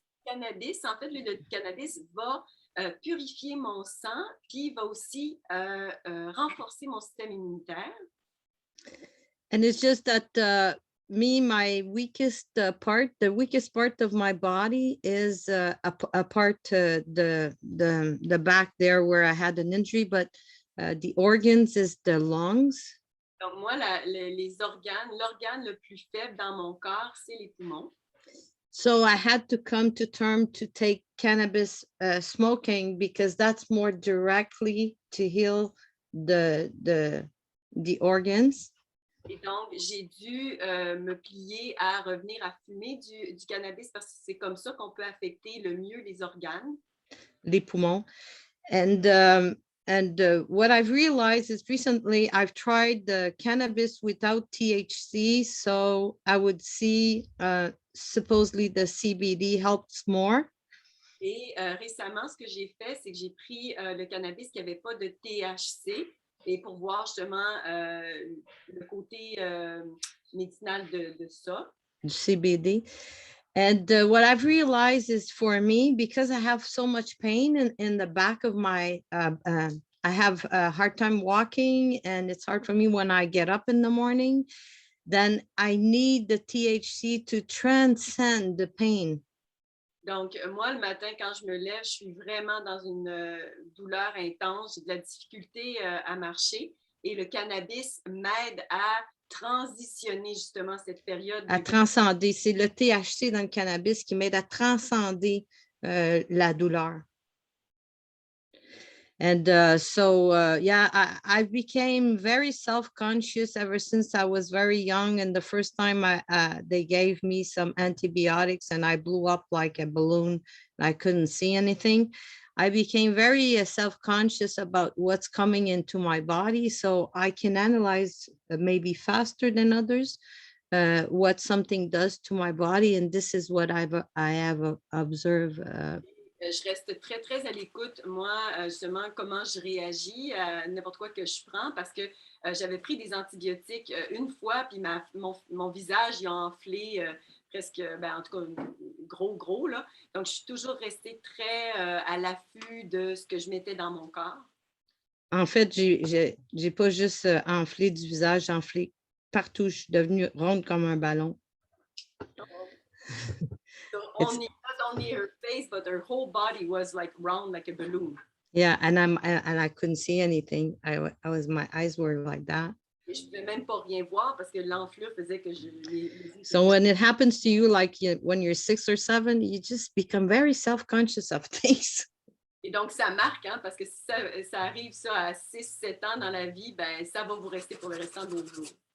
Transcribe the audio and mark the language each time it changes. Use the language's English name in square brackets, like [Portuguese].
[French] Cannabis, en fait, l'huile de cannabis va purifier mon sang, puis va aussi renforcer mon système immunitaire. [English] and it's just that my weakest part, the weakest part of my body is a part the back there where I had an injury, but the organs is the lungs. [French] Donc, moi, les organes, l'organe le plus faible dans mon corps, c'est les poumons. [English] So I had to come to term to take cannabis smoking because that's more directly to heal the organs. [French] Et donc, j'ai dû me plier à revenir à fumer du cannabis parce que c'est comme ça qu'on peut affecter le mieux les organes. Les poumons. [English] And what I've realized is recently I've tried the cannabis without THC, so I would see supposedly the CBD helps more. [French] Et récemment, ce que j'ai fait, c'est que j'ai pris le cannabis qui n'avait pas de THC et pour voir justement le côté médicinal de ça. CBD. [English] And what I've realized is for me, because I have so much pain in the back of my, I have a hard time walking and it's hard for me when I get up in the morning, then I need the THC to transcend the pain. [French] Donc, moi, le matin, quand je me lève, je suis vraiment dans une douleur intense, j'ai de la difficulté à marcher et le cannabis m'aide à transitionner justement cette période. À transcender. C'est le THC dans le cannabis qui m'aide à transcender la douleur. [English] And I became very self-conscious ever since I was very young. And the first time they gave me some antibiotics and I blew up like a balloon and I couldn't see anything. I became very self-conscious about what's coming into my body, so I can analyze maybe faster than others what something does to my body. And this is what I have observed. [French] Je reste très, très à l'écoute, moi, justement, comment je réagis à n'importe quoi que je prends parce que j'avais pris des antibiotiques une fois, puis mon visage il a enflé presque, en tout cas, gros, là. Donc, je suis toujours restée très à l'affût de ce que je mettais dans mon corps. En fait, j'ai pas juste enflé du visage, j'ai enflé partout. Je suis devenue ronde comme un ballon. [English] So not only her face, but her whole body was like round like a balloon. Yeah, and I couldn't see anything. My eyes were like that. [French] Et je pouvais même pas rien voir parce que l'enflure faisait que [English] So when it happens to you, like when you're 6 or 7, you just become very self-conscious of things. [French] Et donc ça marque, hein, parce que si ça arrive ça à 6-7 ans dans la vie, ben ça va vous rester pour le restant de vos jours.